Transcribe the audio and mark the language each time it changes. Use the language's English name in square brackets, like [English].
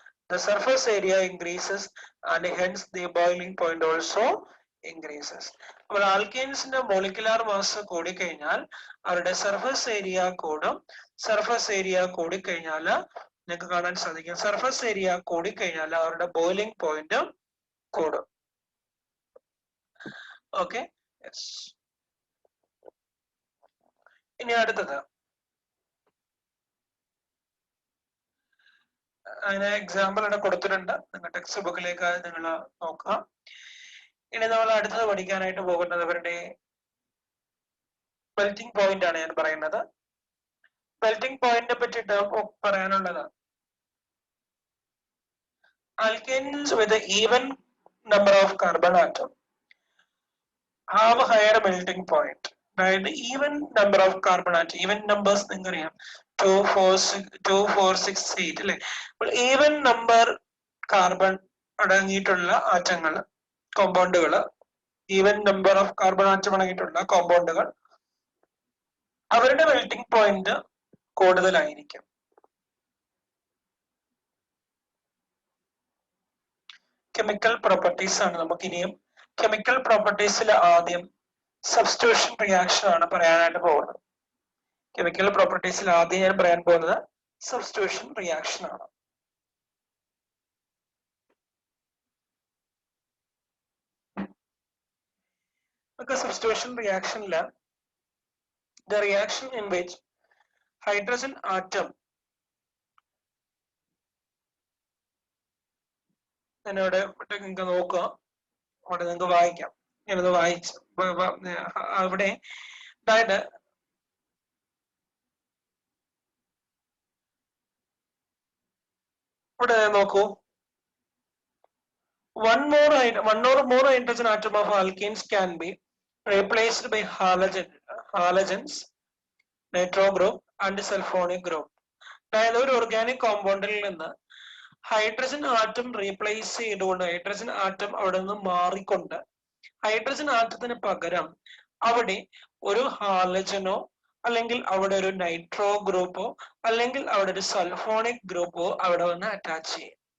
[English] The surface area increases and hence the boiling point also increases. [Malayalam] അപ്പോൾ ആൽക്കെയിൻസിന്റെ molecular mass കൂടിക്കഴിഞ്ഞാൽ അവരുടെ surface area കൂടും. Surface area കൂടിക്കഴിഞ്ഞാൽ നിങ്ങൾക്ക് കാണാൻ സാധിക്കും സർഫസ് ഏരിയ കൂടിക്കഴിഞ്ഞാൽ അവരുടെ ബോയിലിംഗ് പോയിന്റ് കൂടും. ഓക്കെ, ഇനി അടുത്തത് അതിന് എക്സാമ്പിൾ ഇവിടെ കൊടുത്തിട്ടുണ്ട്. നിങ്ങൾ ടെക്സ്റ്റ് ബുക്കിലേക്ക് നിങ്ങൾ നോക്കുക. ഇനി നമ്മൾ അടുത്തത് പഠിക്കാനായിട്ട് പോകുന്നത് അവരുടെ മെൽറ്റിംഗ് പോയിന്റ് ആണ് ഞാൻ പറയുന്നത്. മെൽറ്റിംഗ് പോയിന്റിനെ പറ്റിയിട്ട് പറയാനുള്ളത് [English] alkanes with an even number of carbon atom have a higher melting point. [Malayalam] അതായത് even number of carbon atom, even numbers നിങ്ങൾക്കറിയാം 2, 4, 6, 8 അല്ലെ. അപ്പോൾ ഈവൻ നമ്പർ കാർബൺ അടങ്ങിയിട്ടുള്ള ആറ്റങ്ങൾ കോമ്പൗണ്ടുകൾ, even number of carbon atom അടങ്ങിയിട്ടുള്ള കോമ്പൗണ്ടുകൾ അവരുടെ മെൽറ്റിംഗ് പോയിന്റ് കൂടുതലായിരിക്കും. കെമിക്കൽ പ്രോപ്പർട്ടീസ് ആണ് നമുക്ക് ഇനിയും. കെമിക്കൽ പ്രോപ്പർട്ടീസിൽ ആദ്യം സബ്സ്റ്റിറ്റ്യൂഷൻ റിയാക്ഷൻ ആണ് പറയാനായിട്ട് പോകുന്നത്. കെമിക്കൽ പ്രോപ്പർട്ടീസിൽ ആദ്യം ഞാൻ പറയാൻ പോകുന്നത് സബ്സ്റ്റിറ്റ്യൂഷൻ റിയാക്ഷൻ ആണ്. നമുക്ക് substitution റിയാക്ഷനില് [English] the reaction in which hydrogen atom [Malayalam] എന്നോട് നിങ്ങൾക്ക് നോക്കുക, അവിടെ നിങ്ങൾക്ക് വായിക്കാം. ഞാനത് വായിച്ചു അവിടെ. അതായത് ഇവിടെ നോക്കൂ, [English] one or more hydrogen atom of alkenes can be replaced by halogens, nitro group and sulfonic group. [Malayalam] അതായത് ഒരു ഓർഗാനിക് കോമ്പൗണ്ടിൽ നിന്ന് ഹൈഡ്രജൻ ആറ്റം റീപ്ലേസ് ചെയ്തുകൊണ്ട്, ഹൈഡ്രജൻ ആറ്റം അവിടെ നിന്ന് മാറിക്കൊണ്ട് ഹൈഡ്രജൻ ആറ്റത്തിന് പകരം അവിടെ ഒരു ഹാലജനോ അല്ലെങ്കിൽ അവിടെ ഒരു നൈട്രോ ഗ്രൂപ്പോ അല്ലെങ്കിൽ അവിടെ ഒരു സൾഫോണിക് ഗ്രൂപ്പോ അവിടെ വന്ന് അറ്റാച്ച് ചെയ്യും.